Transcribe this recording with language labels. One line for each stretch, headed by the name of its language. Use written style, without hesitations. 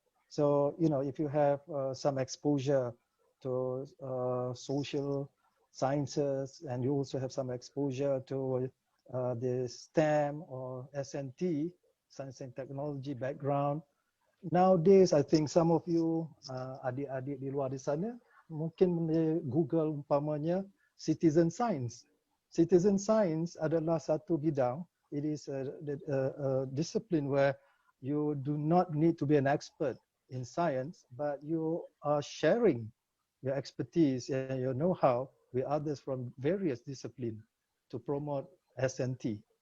English: So, if you have some exposure to social sciences, and you also have some exposure to the STEM or SNT, science and technology background, nowadays I think some of you
Malay: adik-adik di luar di sana mungkin Google umpamanya
English: citizen science.
Malay: Citizen science adalah satu bidang.
English: It is a discipline where you do not need to be an expert in science, but you are sharing your expertise and your know-how with others from various disciplines to promote SNT.